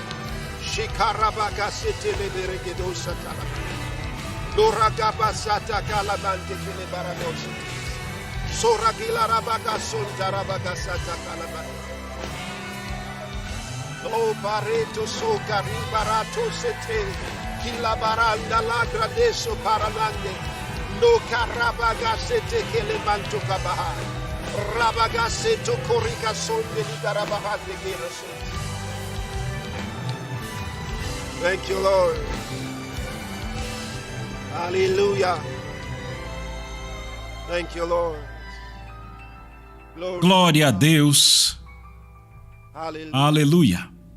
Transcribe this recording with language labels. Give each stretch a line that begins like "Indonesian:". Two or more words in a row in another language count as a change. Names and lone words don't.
English: Shikarabagasete le beregedosa tala. Loragabasata kalamante kele baradosi. Soragila rabaga sonta rabaga sata kalabaya. Oh bareto so gari barato sete. Kila baranda la gradeso paralande. No karabaga sete kele manto kabahai. Rabaga seto korika sonde li garabahande kele sonte. Thank you, Lord. Hallelujah. Thank you, Lord.
Portuguese: Glória a Deus. Aleluia.